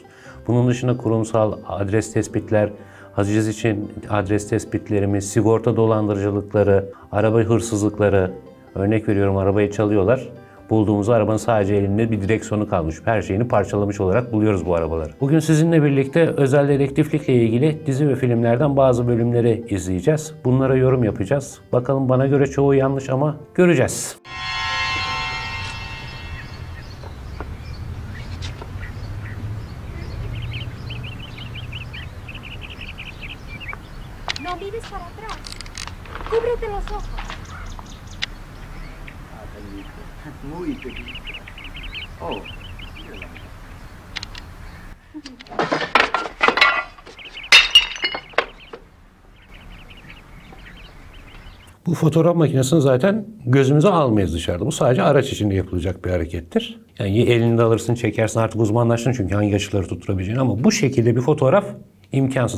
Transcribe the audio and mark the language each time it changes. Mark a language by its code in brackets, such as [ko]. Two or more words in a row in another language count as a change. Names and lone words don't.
[tr] Bunun dışında kurumsal adres tespitler, haciz için adres tespitlerimiz, sigorta dolandırıcılıkları, araba hırsızlıkları, örnek veriyorum arabayı çalıyorlar. Bulduğumuz arabanın sadece elinde bir direksiyonu kalmış. Her şeyini parçalamış olarak buluyoruz bu arabaları. Bugün sizinle birlikte özel dedektiflikle ilgili dizi ve filmlerden bazı bölümleri izleyeceğiz. Bunlara yorum yapacağız. Bakalım bana göre çoğu yanlış ama göreceğiz. [es] No mires para atrás. Cúbrete los ojos. Muy pequeñito. Oh. [tr] Bu fotoğraf makinesini zaten gözümüze almayız dışarıda. Bu sadece araç içinde yapılacak bir harekettir. Yani elinde alırsın, çekersin, artık uzmanlaştın çünkü hangi açıları tutturabileceğini, ama bu şekilde bir fotoğraf imkansız.